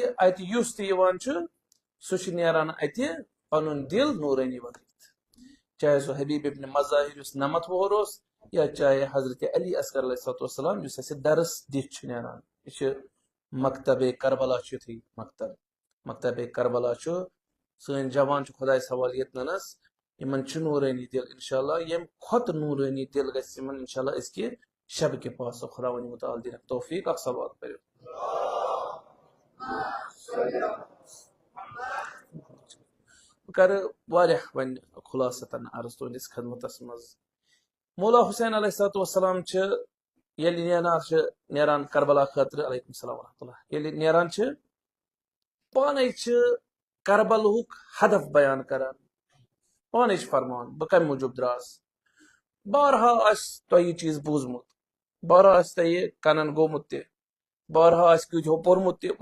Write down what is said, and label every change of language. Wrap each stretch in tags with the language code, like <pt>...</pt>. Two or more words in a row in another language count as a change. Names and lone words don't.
<ks>اتہِ یُس تہِ یِوان چھُ سُہ چھُ نیران اتہِ پنُن دل نورانی بنٲیِتھ چاہے سُہ حبیب ابن مظاہر یُس 90 وُہُر اوس یا چاہے حضرت علی اصغر</ks> <ar>علیہ الصلوۃ والسلام</ar> <ks>یُس اسہِ درس دِتھ چھُ نیران یہِ چھُ مکتب کربلا چھُ یُتھُے مکتب کربلا چھُ سٲنۍ جوان چھُ خۄدایس حوالہٕ ییٚتنس یمن چھُ نورانی دل</ks> <ar>انشاء اللہ</ar> <ks>ییٚمہِ کھۄتہٕ نورانی دل گژھِ یمن</ks> <ar>انشاء اللہ</ar> <ks>أزکہِ شب کے پاس خدا ونی متعال دینک توفیق اکھ صلوات پٔرِو بہٕ کرٕ واریاہ وۄنۍ خُلاصتن عرض تُہنٛدِس خدمتس منٛز مولا حسین</ks> <ar>علیہ الصلوۃ والسلام</ar> <ks>چھِ ییٚلہِ نیران کربلا خٲطرٕ</ks> <ar>علیکم السلام ورحمۃ اللہ</ar> <ks>ییٚلہِ نیران چھِ پانے چھِ کربلہُک ہدف بیان کران پانے چھِ فرماوان بہٕ کمہِ موٗجوٗب درٛاس بارہا آسہِ تۄہہِ یہِ چیٖز بوٗزمُت بارہا آسہِ تۄہہِ کنن گوٚمُت تہِ بارہا آسہِ کۭتِہو پوٚرمُت تہِ</ks>